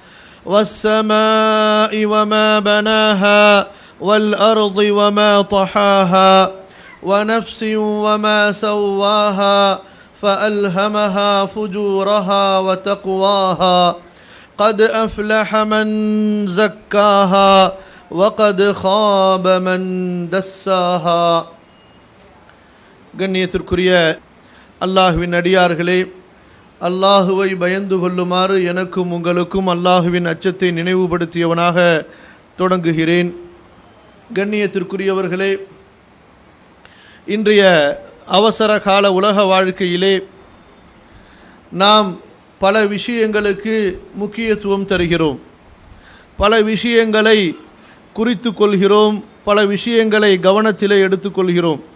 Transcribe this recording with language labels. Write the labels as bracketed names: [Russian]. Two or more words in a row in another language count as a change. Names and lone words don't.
[Arabic] والسماء وما بناها والأرض وما طحاها ونفس وما سواها فألهمها فجورها وتقواها قد أفلح من زكاها وقد خاب من دساها. [Tamil] கண்ணியத்திற்குரிய அல்லாஹ்வின் அடியார்களே, அல்லாஹுவை பயந்து கொள்ளுமாறு எனக்கும் உங்களுக்கும் அல்லாஹுவின் அச்சத்தை நினைவுபடுத்தியவனாக தொடங்குகிறேன். கண்ணியத்திற்குரியவர்களே, இன்றைய அவசர கால உலக வாழ்க்கையிலே நாம் பல விஷயங்களுக்கு முக்கியத்துவம் தருகிறோம், பல விஷயங்களை குறித்து கொள்கிறோம், பல விஷயங்களை கவனத்திலே எடுத்துக்கொள்கிறோம்.